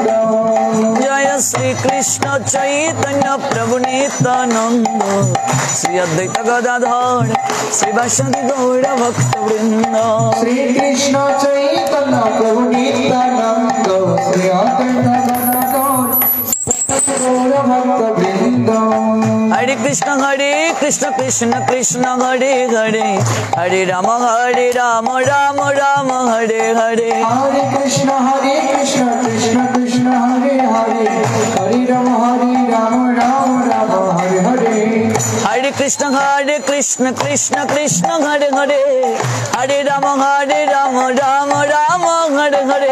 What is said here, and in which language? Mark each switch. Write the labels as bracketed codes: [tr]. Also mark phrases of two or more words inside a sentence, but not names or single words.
[bn] জয় শ্রীকৃষ্ণ চৈতন্য প্রভু নিত্যানন্দ শ্রী অদ্বৈত গদাধর শ্রীবাসাদি গৌর ভক্তবৃন্দ শ্রীকৃষ্ণ চৈতন্য প্রভু নিত্যানন্দ শ্রী অদ্বৈত গদাধর গৌর ভক্তবৃন্দ হরে কৃষ্ণ কৃষ্ণ কৃষ্ণ হরে হরে হরে রাম রাম রাম হরে হরে হরে কৃষ্ণ কৃষ্ণ কৃষ্ণ হরে হরে হরে রাম রাম রাম হরে হরে হরে কৃষ্ণ কৃষ্ণ কৃষ্ণ হরে হরে হরে রাম রাম রাম হরে হরে